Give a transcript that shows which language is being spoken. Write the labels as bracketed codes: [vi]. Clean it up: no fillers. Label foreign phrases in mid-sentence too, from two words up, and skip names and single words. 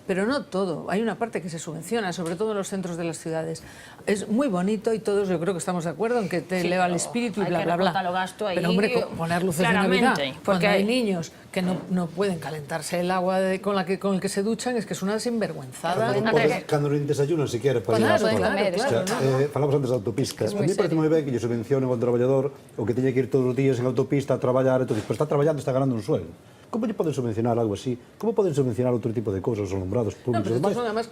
[es] pero no todo. Hay una parte que se subvenciona, sobre todo en los centros de las ciudades. Es muy bonito y todos yo creo que estamos de acuerdo en que te eleva el espíritu y bla, bla, bla. Pero hombre, poner luces de Navidad, porque hay niños que no pueden calentarse el agua con el que se duchan, es que es una sinvergüenzada. [gl] Cando non [es] desayunan siquiera [gl] para ir á escola. Falamos antes da autopista. A mí parece moi ben que lle subvencionen ao traballador o que teña que ir todos os días en autopista a traballar, pero está traballando, está ganando un sueldo. Como lle poden subvencionar algo así? Como poden subvencionar outro tipo de cousas, os alumbrados públicos e demais?